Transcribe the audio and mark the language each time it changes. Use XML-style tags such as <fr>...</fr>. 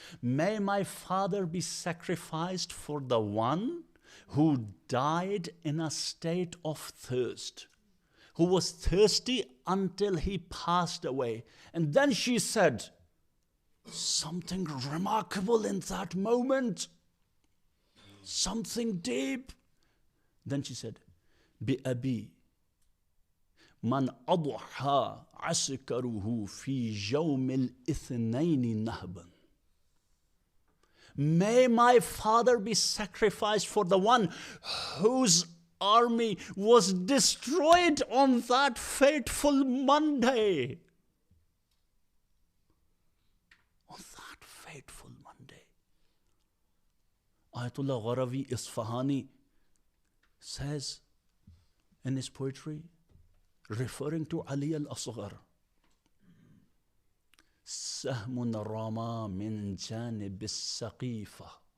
<en>May my father be sacrificed for the one who died in a state of thirst, who was thirsty until he passed away. And then she said something remarkable in that moment, something deep. Then she said,</en> <ar>بأبي من أضحى عسكره في يوم الاثنين نهبا.</ar> <en>May my father be sacrificed for the one whose army was destroyed on that fateful Monday. On that fateful Monday. Ayatollah Gharavi Isfahani says in his poetry, referring to Ali al-Asghar,</en> <ar>Sahmun Rama min janib as-Saqifa.</ar>